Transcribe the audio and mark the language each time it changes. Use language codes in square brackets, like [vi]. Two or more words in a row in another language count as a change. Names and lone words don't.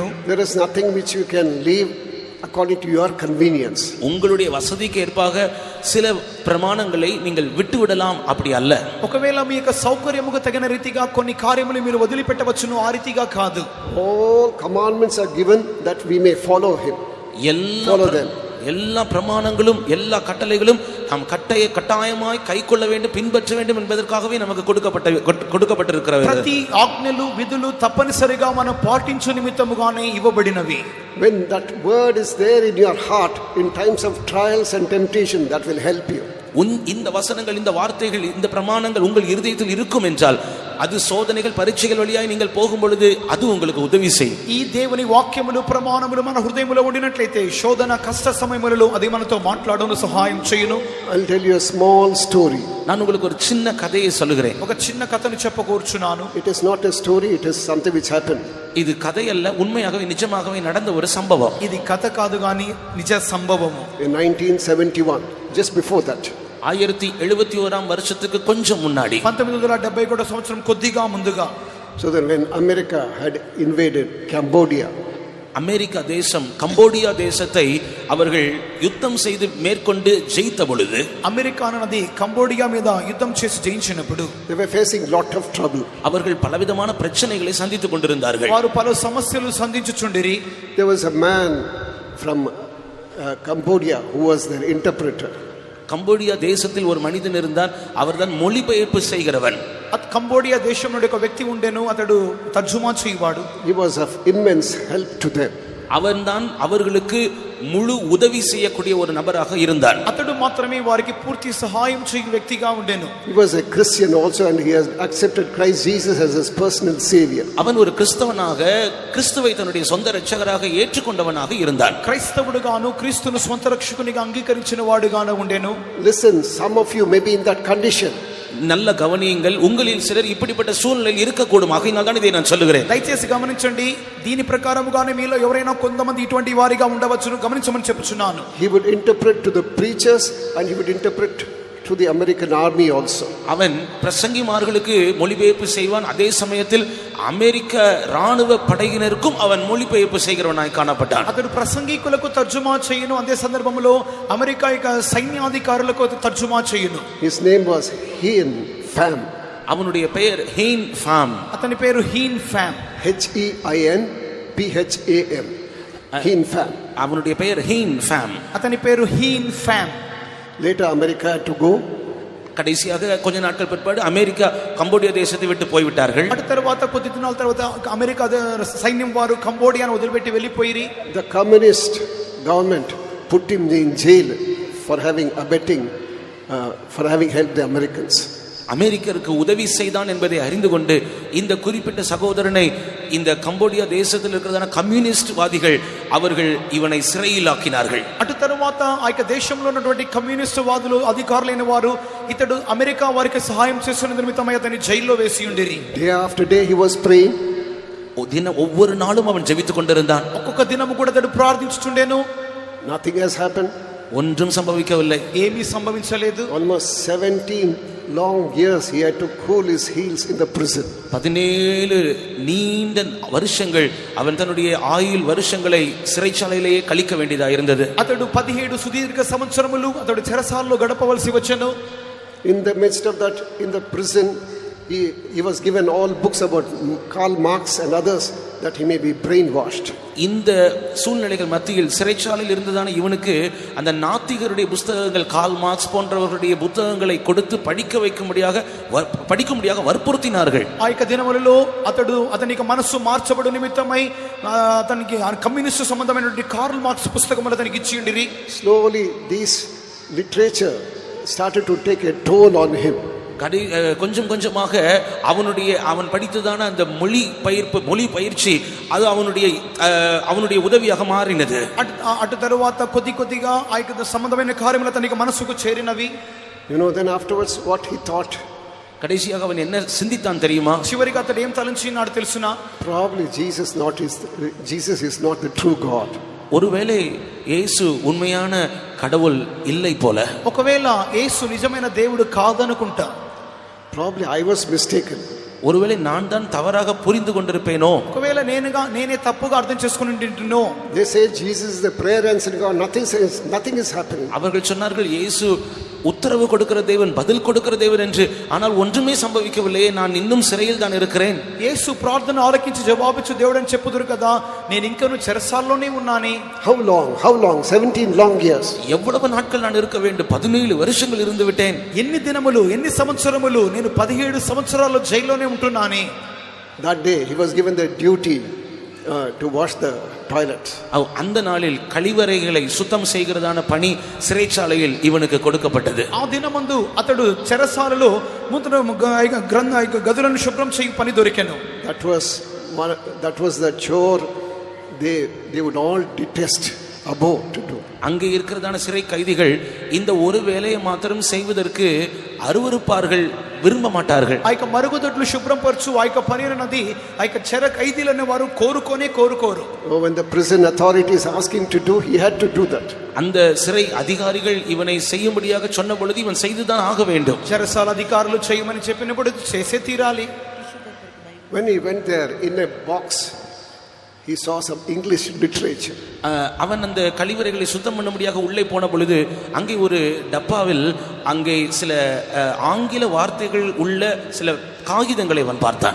[en] There is nothing which you can leave according to your convenience. [ta] உங்களுடைய வசதிக்கு ஏற்பாக சில பிரமாணங்களை நீங்கள் விட்டுவிடலாம், அப்படி அல்ல. [te] ఒకవేళ మీ యొక్క సౌకర్యముకు తగిన రీతిగా కొన్ని కార్యములు మీరు వదిలిపెట్టవచ్చును, ఆ రీతిగా కాదు. [en] All commandments are given that we may follow him. [ta] எல்லா பிரமாணங்களும் எல்லா கட்டளைகளும் நாம் கட்டாயமாய் கைக்கொள்ள வேண்டும், பின்பற்ற வேண்டும் என்பதற்காகவே நமக்கு கொடுக்கப்பட்டிருக்கிறது. [te] ప్రతి ఆజ్ఞలు విధులు తప్పనిసరిగా మనం పాటించు నిమిత్తముగానే ఇవ్వబడినవి. [en] When that word is there in your heart in times of trials and temptation, that will help you. [ta] இந்த வசனங்கள், இந்த வார்த்தைகள், இந்த பிரமாணங்கள் உங்கள் இருதயத்தில் இருக்கும் என்றால் அது சோதனைகள், పరీక్షల வழியாய் நீங்கள் போகும் பொழுது அது உங்களுக்கு உதவி செய்யும். [te] ఈ దేవుని వాక్యములు ప్రమాణములు మన హృదయములో ఉండినట్లయితే శోధన కష్ట సమయములలో అది మనతో మాట్లాడను సహాయం చేయును. [en] I'll tell you a small story. [ta] நான் உங்களுக்கு ஒரு சின்ன கதையை சொல்லுகிறேன். [te] ఒక చిన్న కథను చెప్పకూర్చున్నాను. [en] It is not a story, it is something which happened. [ta] இது கதை அல்ல, உண்மையாகவே நிஜமாகவே நடந்த ஒரு சம்பவம். [te] ఇది కథ కాదు గాని నిజ సంభవము. [en] In 1971, just before that, [ta] 1971 வருஷத்துக்கு கொஞ்சம் முன்னாடி, [te] 1971 సంవత్సరం కొద్దిగా ముందుగా, [en] so that when America had invaded Cambodia, [ta] அமெரிக்கா தேசம் கம்போடியா தேசத்தை அவர்கள் யுத்தம் செய்து மேற்கொண்டு ஜெயித்த பொழுது, [te] అమెరికా అన్నది కంబోడియా మీద యుద్ధం చేసి జయించినప్పుడు [en] they were facing lot of trouble. [ta] அவர்கள் பலவிதமான பிரச்சனைகளை சந்தித்துக் கொண்டிருந்தார்கள். [te] వారు పలు సమస్యలు సంధించుచుండిరి. [en] There was a man from Cambodia who was their interpreter. [ta] கம்போடியா தேசத்தில் ஒரு மனிதன் இருந்தார், அவர்தான் மொழிபெயர்ப்பு செய்கிறவன். [te] కంబోడియా దేశం నుండి ఒక వ్యక్తి ఉండెను, అతడు తర్జుమా చేయవాడు. [en] He was of immense help to them. [ta] அவன்தான் அவர்களுக்கு முழு உதவி செய்யக்கூடிய ஒரு நபராக இருந்தார். [te] అతడు మాత్రమే వారికి పూర్తి సహాయం చేయు వ్యక్తిగా ఉండెను. [en] He was a Christian also, and he has accepted Christ Jesus as his personal savior. [ta] அவன் ஒரு கிறிஸ்தவனாக, கிறிஸ்துவை தன்னுடைய சொந்த இரட்சகராக ஏற்றுக்கொண்டவனாக இருந்தான். [te] క్రైస్తవుడుగాను క్రీస్తును స్వంత రక్షకునిగా అంగీకరించిన వాడుగాను ఉండెను. [en] Listen, some of you may be in that condition. [ta] நல்ல கவனியுங்கள், உங்களில் சிலர் இப்படிப்பட்ட சூழ்நிலையில் இருக்கக்கூடும். ஆகையினால் தான் இதை நான் சொல்லுகிறேன். [te] దయచేసి గమనించండి, దీని ప్రకారముగానే మీలో ఎవరైనా కొంతమంది ఇటువంటి వారిగా ఉండవచ్చును, గమనించమని చెప్పుచున్నాను. [en] He would interpret to the preachers and he would interpret to the American army also. [ta] அவன் பிரசங்கிமார்களுக்கு மொழிபெயர்ப்பு செய்வான், அதே சமயத்தில் அமெரிக்க ராணுவ படையினருக்கும் அவன் மொழிபெயர்ப்பு செய்கிறவனாய் காணப்பட்டான். [te] అతడు ప్రసంగికులకు తర్జుమా చేయును, అదే సందర్భంలో అమెరికా యొక్క సైన్యాధికారులకు తర్జుమా చేయును. [en] His name was Hein Pham. [ta] அவனுடைய பெயர் ஹெயின் ஃபாம். [te] అతని పేరు హీన్ ఫామ్. [en] HeinPham. Hein Pham. [ta] அவனுடைய பெயர் ஹெயின் ஃபாம். [te] అతని పేరు హీన్ ఫామ్. [en] Later America had to go. [ta] கடைசியாக கொஞ்ச நாட்கள் பிற்பாடு அமெரிக்கா கம்போடியா தேசத்தை விட்டு போய்விட்டார்கள். [te] అటు తర్వాత కొద్ది దినాల తర్వాత అమెరికా సైన్యం వారు కంబోడియాను వదిలిపెట్టి వెళ్ళిపోయిరి. [en] The communist government put him in jail for having helped the Americans. [ta] அமெரிக்கருக்கு உதவி செய்தான் என்பதை அறிந்து கொண்டு இந்த குறிப்பிட்ட சகோதரனை இந்த கம்போடியா தேசத்தில் இருக்கிறதான கம்யூனிஸ்ட் வாதிகள் அவர்கள் இவனை சிறையில் ஆக்கினார்கள். [te] అటు తర్వాత ఆ యొక్క దేశంలో ఉన్నటువంటి కమ్యూనిస్ట్ వాదులు, అధికారులైన వారు ఇతడు అమెరికా వారికి సహాయం చేస్తున్న నిమిత్తమై అతన్ని జైల్లో వేసి ఉండిరి. [en] Day after day he was praying. [ta] ஒவ்வொரு நாளும் அவன் ஜெபித்துக் கொண்டிருந்தான். [te] ఒక్కొక్క దినము కూడా అతడు ప్రార్థించుచుండెను. [en] Nothing has happened. [ta] ஒன்றும் சம்பவிக்கவில்லை. [te] ఏమీ సంభవించలేదు. [en] Almost 17 long years he had to cool his heels in the prison. [ta] 17 நீண்ட வருஷங்கள் அவன் தன்னுடைய ஆயுள் வருஷங்களை சிறைச்சாலையிலேயே கழிக்க வேண்டியதாக இருந்தது. [te] అతడు 17 సుదీర్ఘ సంవత్సరములు అతడు చెరసాలలో గడపవలసి వచ్చెను. [en] In the midst of that, in the prison, he was given all books about Karl Marx and others, that he may be brainwashed. [ta] இந்த சூழ்நிலைகள் மத்தியில் சிறைச்சாலையில் இருந்ததான இவனுக்கு அந்த நாத்திகருடைய புத்தகங்கள், கால் மார்க்ஸ் போன்றவர்களுடைய புத்தகங்களை கொடுத்து படிக்கும்படியாக வற்புறுத்தினார்கள். [te] ఆ యొక్క దినములలో అతనికి మనస్సు మార్చబడు నిమిత్తమై అతనికి కమ్యూనిస్ట్ సంబంధమైనటువంటి కార్ల్ మార్క్స్ పుస్తకములు అతనికి ఇచ్చి ఉండిరి. [en] Slowly this literature started to take a toll on him. [ta] கொஞ்சம் கொஞ்சமாக அவன் படித்ததான அந்த மொழி பயிற்சி அது அவனுடைய உதவியாக மாறினது. [te] అటు తరువాత కొద్దిగా ఆ యొక్క సంబంధమైన కార్యములు అతనికి మనసుకు చేరినవి. [en] Then afterwards what he thought, [ta] கடைசியாக அவன் என்ன சிந்தித்தான் தெரியுமா? [te] చివరికి అతడు ఏం తలంచినాడు తెలుసునా? [en] Probably Jesus is not the true God. [ta] ஒருவேளை இயேசு உண்மையான கடவுள் இல்லை போல. [te] ఒకవేళ యేసు నిజమైన దేవుడు కాదనుకుంటా. [en] Probably I was mistaken. [ta] ஒருவேளை நான் தான் தவறாக புரிந்து கொண்டிருப்பேனோ. [te] ఒకవేళ నేనే తప్పుగా అర్థం చేసుకుని ఉంటున్నో. [en] They say Jesus is the prayer answering God. Nothing is happening. [ta] அவர்கள் சொன்னார்கள் இயேசு உத்தரவு கொடுக்கிற தேவன், பதில் கொடுக்கிற தேவன் என்று. ஆனால் ஒன்றுமே சம்பவிக்கவில்லையே, நான் இன்னும் சிறையில் தான் இருக்கிறேன். [te] యేసు ప్రార్థన ఆలకించి జవాబిచ్చు దేవుడు అని చెప్పుదురు కదా, నేను ఇంకను చెరసాల్లోనే ఉన్నానే. [en] How long? 17 long years. [ta] எவ்வளவு நாட்கள் நான் இருக்க வேண்டும்? 17 வருஷங்கள் இருந்து விட்டேன். [te] ఎన్ని దినములు, ఎన్ని సంవత్సరములు? నేను 17 సంవత్సరాలు జైల్లోనే ఉంటున్నానే. [en] That day he was given the duty to wash the toilets. [ta] அந்த நாளில் கழிவறைகளை சுத்தம் செய்கிறதான பணி சிறைச்சாலையில் இவனுக்கு கொடுக்கப்பட்டது. [te] ఆ దినమందు అతడు చెరసాలలో గదులను శుభ్రం చేయి పని దొరికెను. [en] That was the chore they would all detest above to do. [ta] அங்கே இருக்கிறதான சிறை கைதிகள் இந்த ஒரு வேலையை மாத்திரம் செய்வதற்கு அருவருப்பார்கள், விரும்ப மாட்டார்கள். [te] ఆ యొక్క మరుగుదొడ్లు శుభ్రం పరచు ఆ యొక్క పని అన్నది ఆ యొక్క చెర ఖైదీలను వారు కోరుకోరు. [en] When the prison authorities asked him to do, he had to do that. [ta] அந்த சிறை அதிகாரிகள் இவனை செய்யும்படியாக சொன்ன பொழுது இவன் செய்துதான் ஆக வேண்டும். [te] చెరసాల అధికారులు చేయమని చెప్పినప్పుడు చేసే తీరాలి. [en] When he went there, in a box he saw some English literature. [ta] அவன் அந்த கழிவறைகளை சுத்தம் பண்ணும்படியாக உள்ளே போன பொழுது அங்கே ஒரு டப்பாவில் அங்கே சில ஆங்கில வார்த்தைகள் உள்ள சில కాగితంகளை அவன் பார்த்தான்.